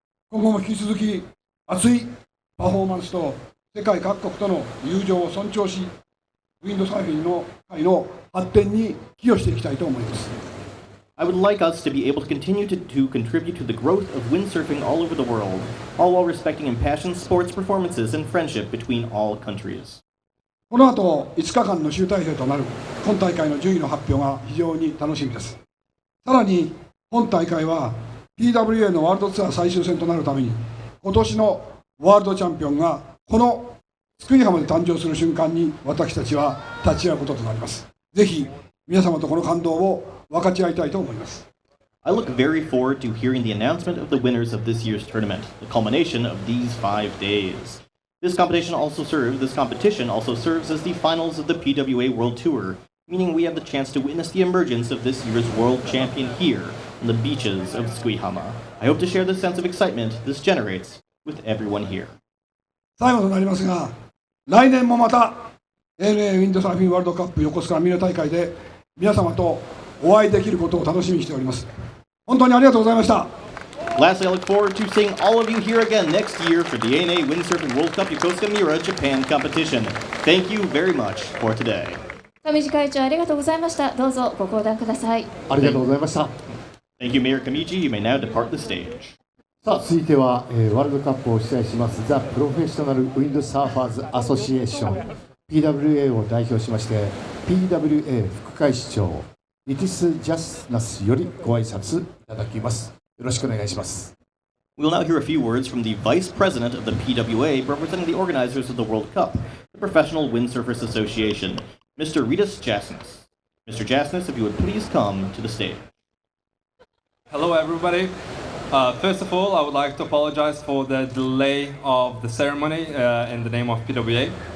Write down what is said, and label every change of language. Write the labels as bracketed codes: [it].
[ja] 今後も引き続き熱いパフォーマンスと世界各国との友情を尊重し、ウィンドサーフィンの界の発展に寄与していきたいと思います。 [en] I would like us to be able to continue to contribute to the growth of windsurfing all over the world, all while respecting impassioned sports performances and friendship between all countries. [ja] この後5日間の集大成となる本大会の順位の発表が非常に楽しみです。さらに本大会は PWA のワールドツアー最終戦となるために、今年のワールドチャンピオンがこの津久井浜で誕生する瞬間に私たちは立ち会うこととなります。ぜひ皆様とこの感動を分かち合いたいと思います。 [en] I look very forward to hearing the announcement of the winners of this year's tournament, the culmination of these 5 days. This competition also serves as the finals of the PWA World Tour, meaning we have the chance to witness the emergence of this year's world champion here on the beaches of Tsukuyama. I hope to share the sense of excitement this generates with everyone here. [ja] 最後となりますが、来年もまた ANA ウィンドサーフィンワールドカップ横須賀ミラ大会で皆様とお会いできることを楽しみにしております。本当にありがとうございました。 [en] Lastly, I look forward to seeing all of you here again next year for the ANA Windsurfing World Cup Yokosuka Mira Japan competition. Thank you very much for today. [ja] 上地会長ありがとうございました。どうぞご講談ください。ありがとうございました。 [en] Thank you, Mayor Kamichi. You may now depart the stage. [ja] さあ続いては、ワールドカップを主催しますザ・プロフェッショナルウィンドサーファーズアソシエーション PWA を代表しまして PWA 副会長リティス・ジャスナスよりご挨拶いただきます。よろしくお願いします。 [en] We'll now hear a few words from the Vice President of the PWA representing the organizers of the World Cup, the Professional Windsurfers Association, Mr. Ritas Jasnas. Mr. Jasnas, if you would please come to the stage. Hello, everybody. First of all, I would like to apologize for the delay of the ceremony in the name of PWA.